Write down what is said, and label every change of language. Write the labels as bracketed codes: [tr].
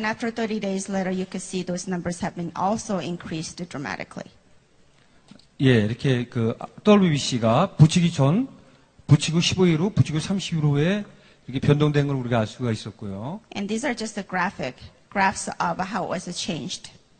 [en] And after 30 days later, you can see those numbers have been also increased dramatically. [ko] 예, 이렇게 그 WBC가 붙이기 전, 붙이고 15일 후, 붙이고 30일 후에 이렇게 변동된 걸 우리가 알 수가 있었고요. [en] And these are just the graphs of how it was changed.